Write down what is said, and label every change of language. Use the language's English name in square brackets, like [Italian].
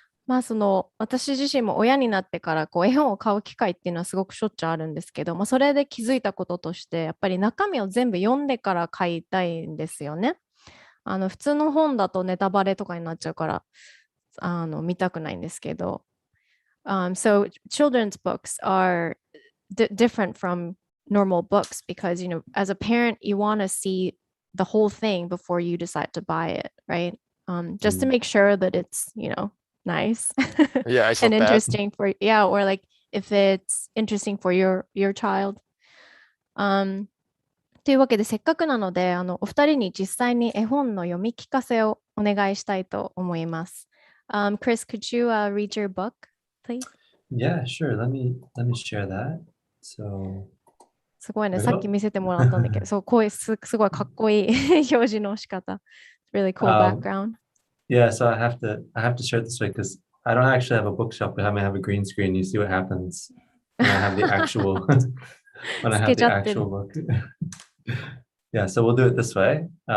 [Japanese] まあ私自身も親になってから絵本を買う機会っていうのはすごくしょっちゅうあるんですけど、それで気づいたこととしてやっぱり中身を全部読んでから買いたいんですよね。普通の本だとネタバレとかになっちゃうから見たくないんですけど、 [English] so children's books are different from normal books because as a parent you want to see the whole thing before you decide to buy it, right? Just to make sure that it's nice yeah, and interesting for or like if it's interesting for your child. [Japanese] というわけでせっかくなのでお二人に実際に絵本の読み聞かせをお願いしたいと思います。 [English] Chris, could you read your book, please? Yeah, sure. Let me share that. So [Japanese] すごいね、さっき見せてもらったんだけど、そうすごいかっこいい表示の仕方。 [English] Really cool background. Yeah, so I have to share it this way because I don't actually have a bookshelf, but I have a green screen. You see what happens when I have the actual when I have the actual book. Yeah, so we'll do it this way.